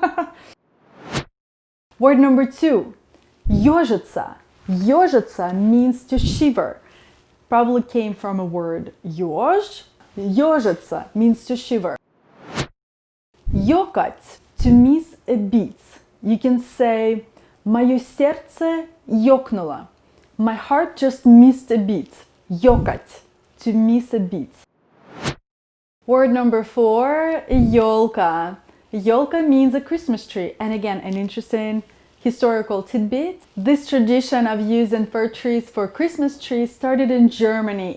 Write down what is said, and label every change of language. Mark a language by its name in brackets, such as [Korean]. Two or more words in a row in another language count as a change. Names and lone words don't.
[English] Word number 2, yozhitsa. Yozhitsa means to shiver. Probably came from a word yozh. Yozhitsa means to shiver. Yokat, to miss a beat. You can say, [Russian] Moё сердце ёкнуло. [English] My heart just missed a beat. Yokat, to miss a beat. Word number 4, yolka. Yolka means a Christmas tree, and again, an interesting historical tidbit. This tradition of using fir trees for Christmas trees started in Germany.